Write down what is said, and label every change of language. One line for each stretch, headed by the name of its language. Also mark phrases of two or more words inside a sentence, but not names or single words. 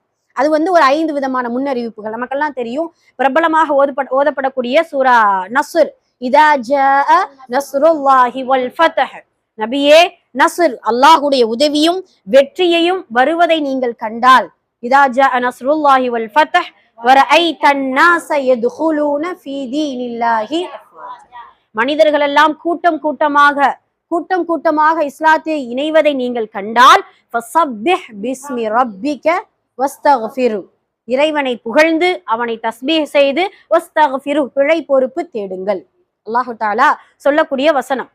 Tamil: அது வந்து ஒரு 5 விதமான முன்னறிவிப்புகள் நமக்கெல்லாம் தெரியும். பிரபலமாக ஓதப்படக்கூடிய சூரா நஸ்ர்,
Arabic: إذا جاء نصر الله والفتح.
Tamil: நபியே, நஸ்ர் அல்லாஹுடைய உதவியும் வெற்றியையும் வருவதை நீங்கள் கண்டால்,
Arabic: إذا جاء نصر الله والفتح ورأيت الناس يدخلون في دين الله أفواجا.
Tamil: மனிதர்கள் எல்லாம் கூட்டம் கூட்டமாக இஸ்லாத்தை இணைவதை நீங்கள் கண்டால்
Arabic: فسبح باسم ربك واستغفره,
Tamil: இறைவனை புகழ்ந்து அவனை தஸ்பீஹ் செய்து வஸ்தக்ஃபிரு, பிழை பொறுப்பு தேடுங்கள்.
Arabic: الله تعالى
Tamil: சொல்லக்கூடிய வசனம்.